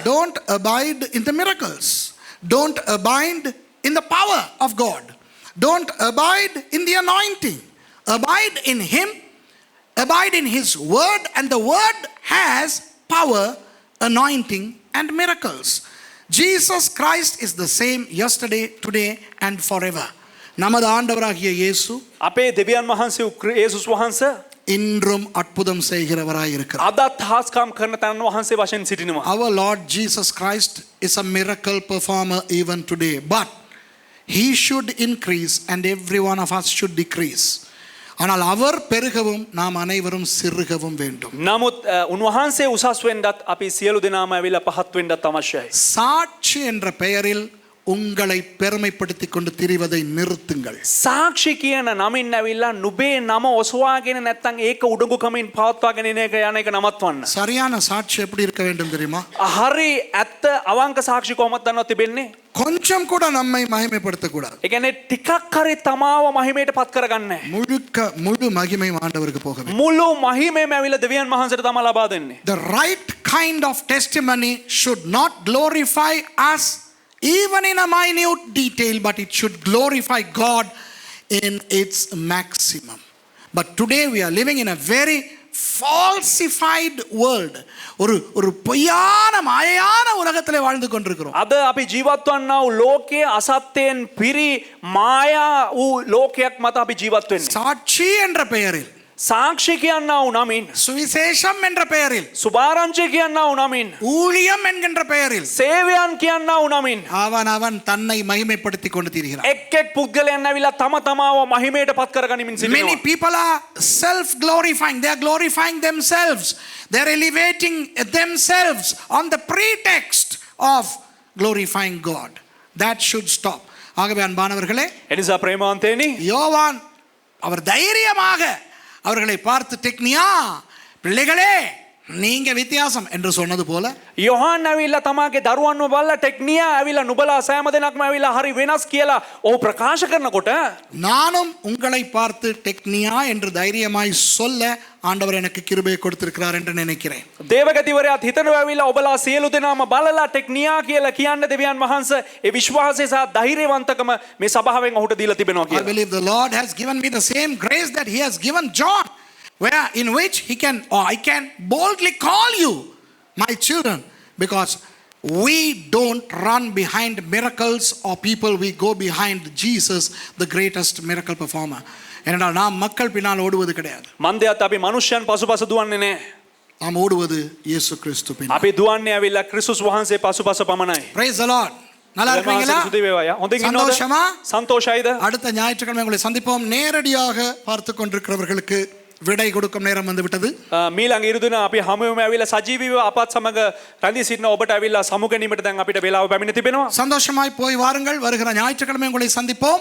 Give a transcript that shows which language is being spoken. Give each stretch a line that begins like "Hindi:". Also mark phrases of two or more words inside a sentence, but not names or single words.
English: Don't abide in the miracles. Don't abide in the power of God. Don't abide in the anointing. Abide in him. Abide in his word, and the word has power, anointing and miracles. Jesus Christ is the same yesterday, today and forever.
Tamil: நமது ஆண்டவராகிய இயேசு
Sinhala: අපේ දෙවියන් වහන්සේ යේසුස් වහන්සේ
Tamil: இன்றும் அற்புதம் செய்கிறவராய் இருக்கிறார்.
Sinhala: අදත් හාස්කම් කරන තැන වහන්සේ වශයෙන් සිටිනවා.
English: Our Lord Jesus Christ is a miracle performer even today, but he should increase and every one of us should decrease.
Tamil: ஆனால் அவர் பெருகவும் நாம் அனைவரும் சிறுகவும் வேண்டும்.
Sinhala: නමුත් උන්වහන්සේ උසස් වෙන්නත් අපි සියලු දෙනාම ඇවිල්ලා පහත් වෙන්නත් අවශ්‍යයි.
Tamil: சாட்சி என்ற பெயரில் உங்களை பெருமைப்படுத்திக் கொண்டு திரிவதை நிறுத்துங்கள்.
Sinhala: සාක්ෂි කියන නමින් ඇවිල්ලා නුඹේ නම ඔසවාගෙන නැත්නම් ඒක උඩඟුකමින් පවත්වාගෙන යන එක නවත්වන්න.
Tamil: சரியான சாட்சி எப்படி இருக்க வேண்டும் தெரியுமா?
Sinhala: හරි ඇත්ත අවංක සාක්ෂි කොහොමද දන්නවද තිබෙන්නේ?
Tamil: கொஞ்சம் கூட நம்மை மகிமைப்படுத்த கூடாது.
Sinhala: ඒ කියන්නේ ටිකක් හරි තමාව මහිමයට පත් කරගන්නේ.
Tamil: முழு மகிமை ஆண்டவருக்கு போக வேண்டும்.
Sinhala: මුළු මහිමේම ඇවිල්ලා දෙවියන් වහන්සේට තමයි ලබා දෙන්නේ.
English: The right kind of testimony should not glorify us even in a minute detail, but it should glorify God in its maximum. But today we are living in a very falsified world.
Tamil: ஒரு பொய்யான மாயையான உலகத்திலே வாழ்ந்து கொண்டிருக்கிறோம்.
Sinhala: අද අපි ජීවත් වන්නා වූ ලෝකයේ අසත්‍යයෙන් පිරි මායා වූ ලෝකයක් මත අපි ජීවත් වෙන්නේ.
Tamil: சாட்சி என்ற பெயரில்,
Sinhala: සාක්ෂි කියන්නා වූ නමින්,
Tamil: சுவிசேஷம் என்ற பெயரில்,
Sinhala: සුභාරංචි කියන්නා වූ නමින්,
Tamil: ஊழியம் என்கின்ற பெயரில்
Sinhala: සේවයන් කියන්නා වූ නමින්
Tamil: அவன் தன்னை மகிமைப்படுத்திக் கொண்டு திரிகிறான்.
Sinhala: එක් පුද්ගලයන් ඇවිල්ලා තම තමාව මහිමයට පත් කරගනිමින්
English: Many
Sinhala: සිටිනවා.
English: people are self glorifying. They are glorifying themselves. They are elevating themselves on the pretext of glorifying God. That should stop.
Tamil: ஆகவே அன்பானவர்களே,
Sinhala: එනිසා ප්‍රේමවන්තයනි,
Tamil: யோவான் அவர் தைரியமாக அவர்களை பார்த்து டெக்னியா பிள்ளைகளே நீங்க வித்தியாசம் என்று சொன்னது போல
Sinhala: යොහන් ඇවිල්ලා තමාගේ දරුවන්ව බලලා ටෙක්නියා ඇවිල්ලා නුබලා සෑම දෙනාක්ම ඇවිල්ලා හරි වෙනස් කියලා ඔහු ප්‍රකාශ කරනකොට
Tamil: நானும் உங்களை பார்த்து டெக்னியா என்று தைரியமாய் சொல்ல ஆண்டவர் எனக்கு கிருபையை கொடுத்திருக்கிறார் என்று நினைக்கிறேன்.
Sinhala: දේවගතිවරයාත් හිතනවා ඇවිල්ලා ඔබලා සියලු දෙනාම බලලා ටෙක්නියා කියලා කියන්න දෙවියන් වහන්සේ ඒ විශ්වාසය සහ ධෛර්යවන්තකම මේ සභාවෙන් ඔහුට දීලා තිබෙනවා
English: I
Sinhala: කියලා.
English: believe the Lord has given me the same grace that he has given John, where in which he can, or I can boldly call you my children, because we don't run behind miracles or people, we go behind Jesus, the greatest miracle performer.
Tamil: ஏனென்றால் நாம் மக்கள் பின்னால் ஓடுவது கிடையாது,
Sinhala: මන්දයත් අපි මනුෂ්‍යයන් පසුපස දුවන්නේ නැහැ.
Tamil: நாம் ஓடுவது இயேசு கிறிஸ்து பின்னால்.
Sinhala: අපි දුවන්නේ ඇවිල්ලා ක්‍රිස්තුස් වහන්සේ පසුපස පමණයි.
English: Praise the Lord.
Tamil: நல்லா இருக்கீங்களா?
Sinhala: ස්තුති වේවා. හොඳින් ඉන්නවද?
Tamil: சந்தோஷமா?
Sinhala: සන්තෝෂයිද?
Tamil: அடுத்த ஞாயிற்றுக்கிழமை உங்களை சந்திப்போம். நேரடியாக பார்த்து கொண்டிருக்கிறவர்களுக்கு விடை கொடுக்கும் நேரம் வந்து விட்டது.
Sinhala: මීළඟ ඉරුදින අපි හමුවෙමු ඇවිල්ලා සජීවීව අපත් සමග රැඳී සිටින ඔබට ඇවිල්ලා සමු ගැනීමට දැන් අපිට වේලාව පැමිණ තිබෙනවා.
Tamil: சந்தோஷமாய் போய் வாருங்கள். வருகிற ஞாயிற்றுக்கிழமை உங்களை சந்திப்போம்.